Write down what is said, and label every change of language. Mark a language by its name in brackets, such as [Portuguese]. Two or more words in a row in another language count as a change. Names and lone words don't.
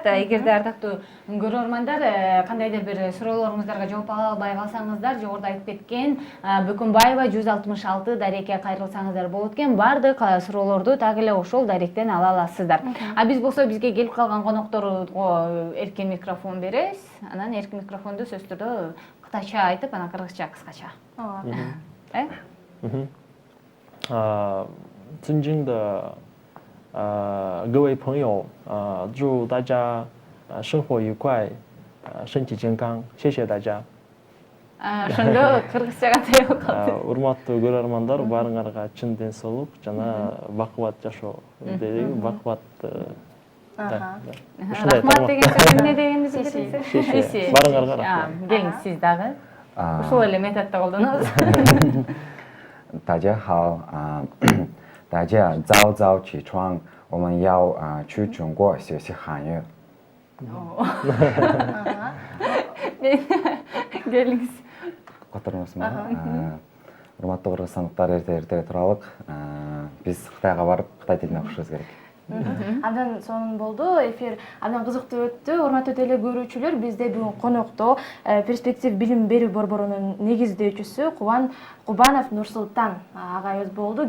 [Kyrgyz] Эгерде ардактуу көрөрмандар кандайдыр бир суроолоруңуздарга жооп ала албай калсаңыздар, жогоруда айтып кеткен Бүкүнбаева 166 дарекке кайрылсаңыздар болот экен. Бардык суроолорду так эле ошол даректен ала аласыздар. А биз болсо бизге келип калган конокторго эркин микрофон беребиз. Анан эркин микрофонду сөзсүз түрдө кытайча айтып, анан кыргызча кыскача. [Chinese] 尊敬的各位朋友，祝大家生活愉快，身体健康，谢谢大家。 [Kyrgyz] Ошондо кыргызча кантип калды? Урматтуу көрөрмандар, баарыңарга чын ден соолук жана бакубат жашоо дейли, бакубат. Рахмат деген сөз эмне дегенди билесиз? Баарыңарга рахмат. Келиңиз сиз дагы. Ушул эле методду колдонобуз. [Chinese] 大家好，大家早早起床，我们要去中国学习汉语。 [Kyrgyz] Келиңиз. Котормосмо. Урматтуу кыргызстандыктар, эрте туралык. Биз Кытайга барып, Кытай тилине окушубуз керек. Абдан сонун болду. Эфир абдан кызыктуу өттү. Урматтуу теле көрүүчүлөр, бизде бүгүн конокто перспектив билим берүү борборунун негиздөөчүсү Кубанов Нурсултан агайыбыз болду.